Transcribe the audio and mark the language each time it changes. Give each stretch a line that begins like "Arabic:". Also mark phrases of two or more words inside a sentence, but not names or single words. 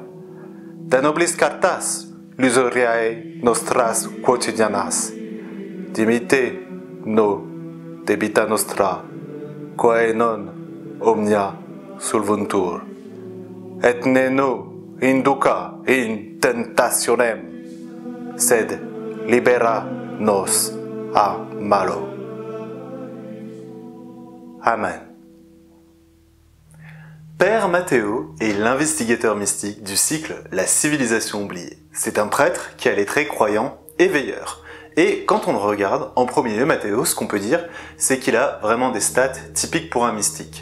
Latin: Da noblis cartas lusoriae nostras quotidianas, dimite no debita nostra, quae non omnia solvuntur, et ne no induca in tentationem, sed libera nos a malo. Amen.
French: Père Matteo est l'investigateur mystique du cycle La civilisation oubliée. C'est un prêtre qui a les traits croyants et veilleurs. Et quand on le regarde, en premier lieu, Matteo, ce qu'on peut dire, c'est qu'il a vraiment des stats typiques pour un mystique.